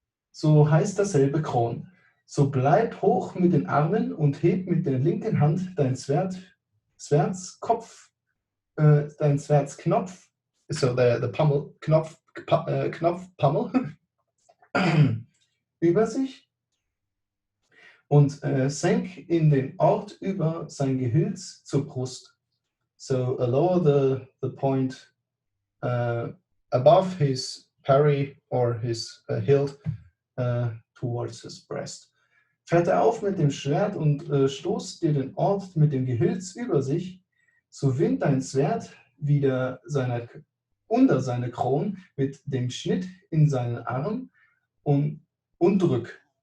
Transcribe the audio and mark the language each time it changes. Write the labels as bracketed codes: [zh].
[de] so heißt dasselbe Kron. So bleib hoch mit den Armen und heb mit der linken Hand dein Schwertskopf, dein Schwertsknopf, [en] so the Pommel, [de] Knopfpommel, über sich und senk in den Ort über sein Gehülz zur Brust. [en] So lower the point above his parry or his hilt towards his breast. [de] Fährt auf mit dem Schwert und stoßt dir den Ort mit dem Gehülz über sich, so wind dein Schwert wieder unter seine Kron mit dem Schnitt in seinen Arm und drück.